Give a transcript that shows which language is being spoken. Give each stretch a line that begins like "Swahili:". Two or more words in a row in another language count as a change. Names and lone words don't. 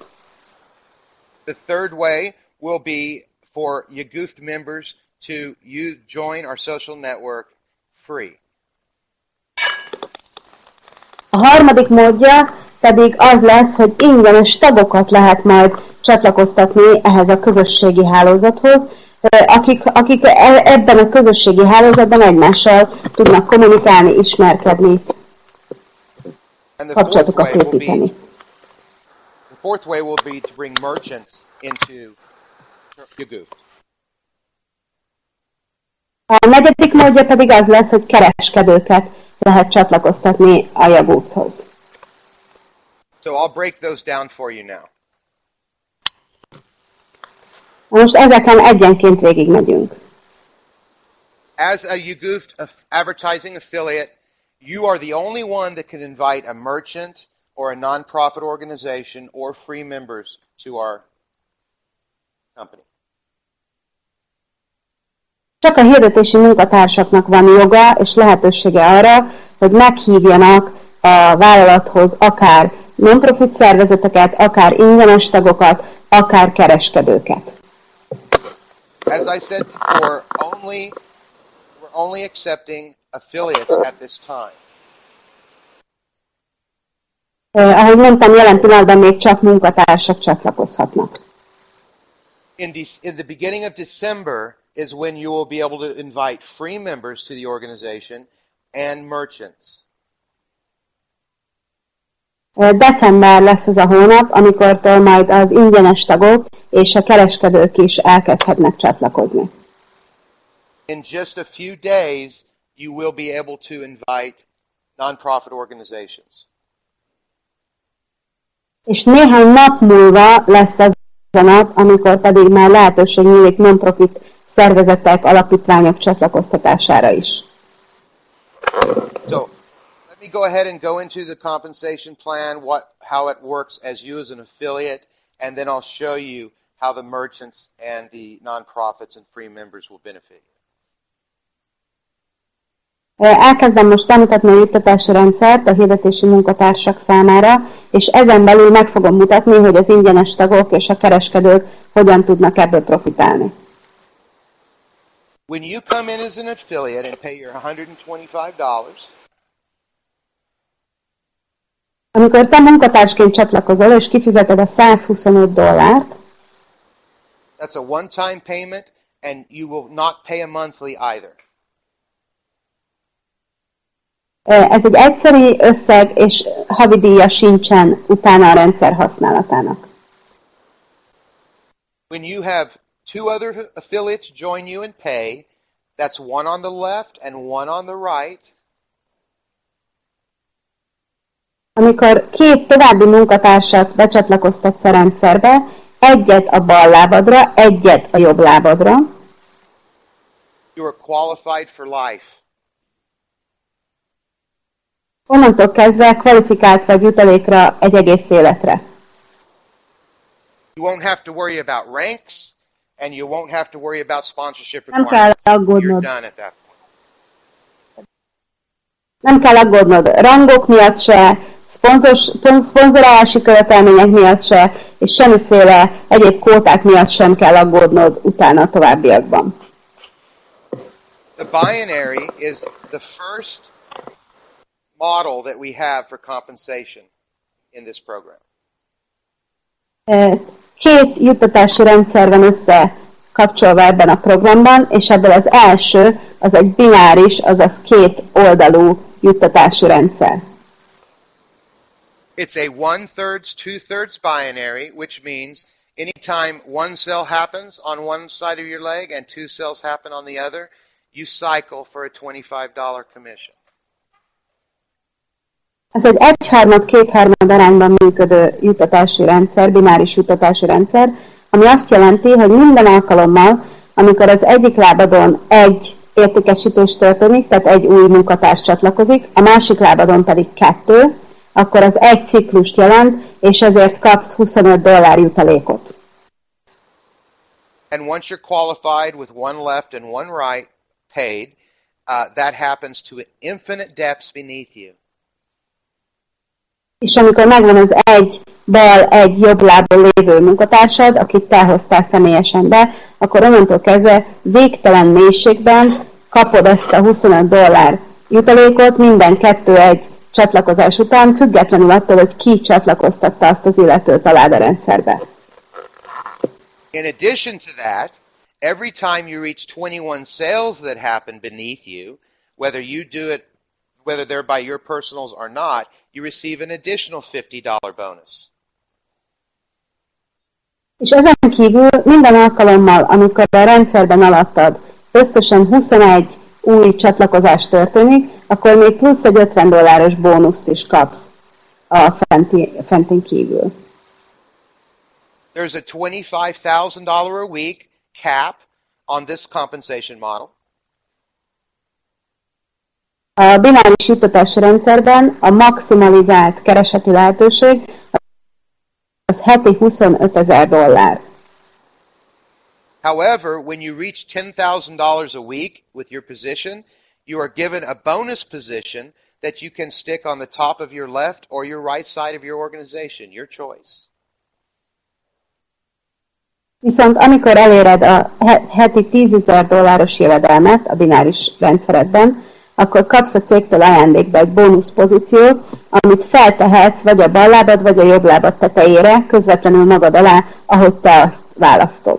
English: The third way will be for Yagooft members to join our social network free.
Hungarian: A harmadik módja pedig az lesz, hogy ingyenes tagokat lehet majd csatlakoztatni ehhez a közösségi hálózathoz, akik ebben a közösségi hálózatban egymással tudnak kommunikálni, ismerkedni, kapcsolatokat építeni.
English: The fourth way will be to bring merchants into YouGoofed.
Hungarian: A negyedik módja pedig az lesz, hogy kereskedőket lehet csatlakoztatni a YouGoofedhoz.
English: So I'll break those down for you now.
Hungarian: Most ezeken egyenként végigmegyünk.
English: As a YouGoofed advertising affiliate, you are the only one that can invite a merchant or a non-profit organization or free members to our company.
Hungarian: Csak a hirdetési munkatársaknak van joga és lehetősége arra, hogy meghívjanak a vállalathoz akár non-profit szervezeteket, akár ingyenes tagokat, akár kereskedőket.
English: As I said before, we're only accepting affiliates at this time.
Hungarian: Ahogy mondtam, jelen pillanatban még csak munkatársak csatlakozhatnak.
English: In the beginning of December is when you will be able to invite free members to the organization and merchants.
Hungarian: December lesz az a hónap, amikortól majd az ingyenes tagok és a kereskedők is elkezdhetnek csatlakozni.
English: In just a few days, you will be able to invite non-profit organizations.
Hungarian: És néhány nap múlva lesz az a nap, amikor pedig már lehetőség nyílik non-profit szervezetek, alapítványok csatlakoztatására is.
English: So, let me go ahead and go into the compensation plan, how it works as you as an affiliate, and then I'll show you how the merchants and the non-profits and free members will benefit.
Hungarian: Elkezdem most bemutatni a juttatási rendszert a hirdetési munkatársak számára, és ezen belül meg fogom mutatni, hogy az ingyenes tagok és a kereskedők hogyan tudnak ebből profitálni.
English: When you come in as an affiliate and pay your $125,
Hungarian: amikor te munkatársként csatlakozol és kifizeted a $125,
English: that's a one-time payment and you will not pay a monthly either.
Hungarian: Ez egy egyszeri összeg, és havidíja sincsen utána a rendszer használatának.
English: When you have two other affiliates join you and pay, that's one on the left and one on the right.
Hungarian: Amikor két további munkatársat becsatlakoztatsz a rendszerbe, egyet a bal lábadra, egyet a jobb lábadra,
English: You are qualified for life.
Hungarian: onnantól kezdve kvalifikált vagy jutalékra egy egész életre.
English: You won't have to worry about ranks, and you won't have to worry about sponsorship
Hungarian: Nem kell
English: requirements. You're
Hungarian: aggódnod.
English: done at that point.
Hungarian: Nem kell aggódnod rangok miatt se, szponzorálási követelmények miatt se, és semmiféle egyéb kvóták miatt sem kell aggódnod utána a továbbiakban.
English: The binary is the first model that we have for compensation in this program.
Hungarian: Két juttatási rendszer van összekapcsolva ebben a programban, és ebből az első az egy bináris, azaz két oldalú juttatási rendszer.
English: It's a 1/3, 2/3 binary, which means anytime one cell happens on one side of your leg and two cells happen on the other, you cycle for a $25 commission.
Hungarian: Ez egy 1/3-2/3 arányban működő juttatási rendszer, bináris juttatási rendszer, ami azt jelenti, hogy minden alkalommal, amikor az egyik lábadon egy értékesítés történik, tehát egy új munkatárs csatlakozik, a másik lábadon pedig 2, akkor az egy ciklust jelent, és ezért kapsz $25 jutalékot.
English: And once you're qualified with one left and one right paid, that happens to infinite depths beneath you.
Hungarian: És amikor megvan az egy bal, egy jobb lábon lévő munkatársad, akit te hoztál személyesen be, akkor onnantól kezdve végtelen mélységben kapod ezt a $25 jutalékot minden 2-1 csatlakozás után, függetlenül attól, hogy ki csatlakoztatta azt az illetőt a LÁDA rendszerbe.
English: In addition to that, every time you reach 21 sales that happen beneath you, whether you do it, whether they're by your personals or not, you receive an additional $50 bonus.
Hungarian: És ezen kívül minden alkalommal, amikor a rendszerben alattad összesen 21 új csatlakozás történik, akkor még plusz egy $50 bónuszt is kapsz a fentin kívül.
English: There's a $25,000 a week cap on this compensation model.
Hungarian: A bináris juttatási rendszerben a maximalizált kereseti lehetőség az heti $25,000.
English: However, when you reach $10,000 a week with your position, you are given a bonus position that you can stick on the top of your left or your right side of your organization, your choice.
Hungarian: Viszont amikor eléred a heti $10,000 jövedelmet a bináris rendszeredben, akkor kapsz a cégtől ajándékba egy bónusz pozíciót, amit feltehetsz vagy a bal lábad, vagy a jobb lábad tetejére, közvetlenül magad alá, ahogy te azt választod.